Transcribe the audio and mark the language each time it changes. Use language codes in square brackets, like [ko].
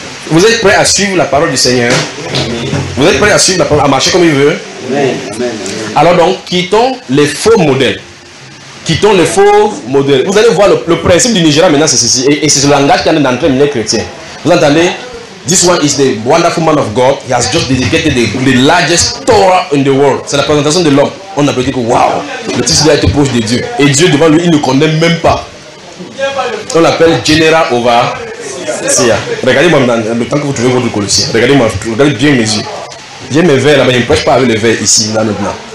[fr] Vous êtes prêts à suivre la parole du Seigneur? Vous êtes prêts à suivre la parole, à marcher comme il veut? Alors donc, quittons les faux modèles. Quittons les faux modèles. Vous allez voir le principe du Nigeria maintenant, c'est ceci. Et c'est ce langage qui est en train de devenir chrétien. Vous entendez? [en] This one is the wonderful man of God. He has just dedicated the largest Torah in the world. [fr] C'est la présentation de l'homme. On a dit que wow, le titre doit être proche de Dieu. Et Dieu devant lui, il ne connaît même pas. On l'appelle General Over. Sia. Regardez-moi le temps que vous trouvez votre Colossien. Regardez-moi, regardez bien mes yeux. J'ai mes verres là-bas, je ne prêche pas avec les verres ici, là maintenant.